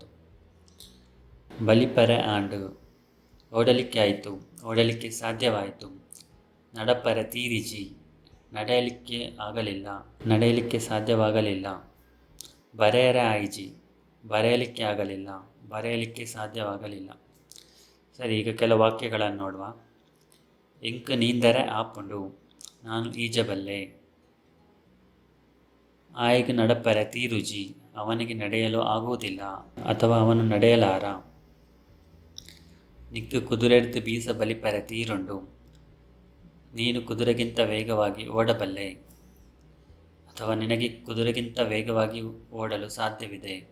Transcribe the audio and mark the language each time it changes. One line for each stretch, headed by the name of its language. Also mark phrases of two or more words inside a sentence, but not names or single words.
Tulu: ಬಲಿಪರೆ ಆಂಡು,
Kannada: ಓಡಲಿಕ್ಕೆ ಆಯಿತು, ಓಡಲಿಕ್ಕೆ ಸಾಧ್ಯವಾಯಿತು.
Tulu: ನಡಪರೆ ತೀರಿಜಿ,
Kannada: ನಡೆಯಲಿಕ್ಕೆ ಆಗಲಿಲ್ಲ, ನಡೆಯಲಿಕ್ಕೆ ಸಾಧ್ಯವಾಗಲಿಲ್ಲ.
Tulu: ಬರೆಯರೆ ಆಯ್ಜಿ,
Kannada: ಬರೆಯಲಿಕ್ಕೆ ಆಗಲಿಲ್ಲ, ಬರೆಯಲಿಕ್ಕೆ ಸಾಧ್ಯವಾಗಲಿಲ್ಲ. ಸರಿ, ಈಗ ಕೆಲವು ವಾಕ್ಯಗಳನ್ನು ನೋಡುವ.
Tulu: ಎಂಕು ನೀಂದರೆ ಆಪುಂಡು,
Kannada: ನಾನು ಈಜಬಲ್ಲೆ.
Tulu: ಆಯ್ಗೆ ನಡಪರೆ ತೀರುಜಿ,
Kannada: ಅವನಿಗೆ ನಡೆಯಲು ಆಗುವುದಿಲ್ಲ ಅಥವಾ ಅವನು ನಡೆಯಲಾರ.
Tulu: ನಿಕ್ಕು ಕುದುರೆರ್ದು ಬೀಸ ಬಲಿಪರೆ ತೀರುಂಡು.
Kannada: ನೀನು ಕುದುರೆಗಿಂತ ವೇಗವಾಗಿ ಓಡಬಲ್ಲೆ, ಅಥವಾ ನಿನಗೆ ಕುದುರೆಗಿಂತ ವೇಗವಾಗಿ ಓಡಲು ಸಾಧ್ಯವಿದೆ.